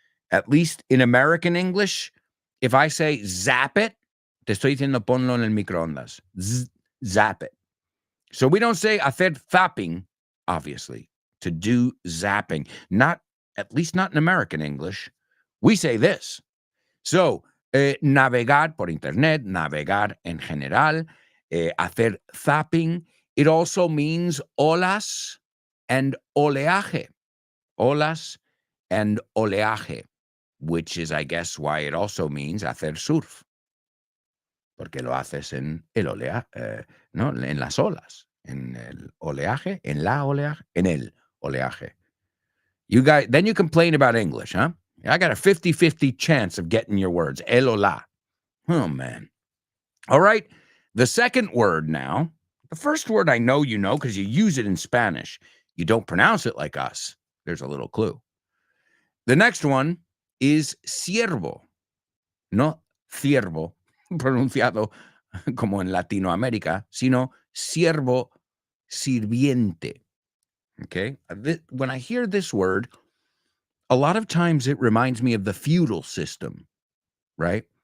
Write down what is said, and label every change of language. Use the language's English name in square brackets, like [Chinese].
[English] At least in American English, if I say zap it, [Spanish] te estoy diciendo ponlo en el microondas. [English] Zap it. So we don't say [Spanish] hacer zapping, [English] obviously, to do zapping. Not, at least not in American English. We say this. [Spanish] So, navegar por internet, navegar en general, hacer zapping. [English] It also means olas and oleaje. Olas and oleaje, which is, I guess, why it also means [Spanish] hacer surf. Porque lo haces en el oleaje, no, en las olas, en el oleaje, en la oleaje, en el oleaje. [English] You guys, then you complain about English, huh? I got a 50-50 chance of getting your words. [Spanish] El ola. [English] Oh, man. All right. The second word now. The first word I know you know because you use it in Spanish. You don't pronounce it like us. There's a little clue. The next one is siervo. [Spanish] No ciervo, pronunciado como en Latinoamérica, sino siervo, sirviente. [English] Okay? When I hear this word, a lot of times it reminds me of the feudal system, right?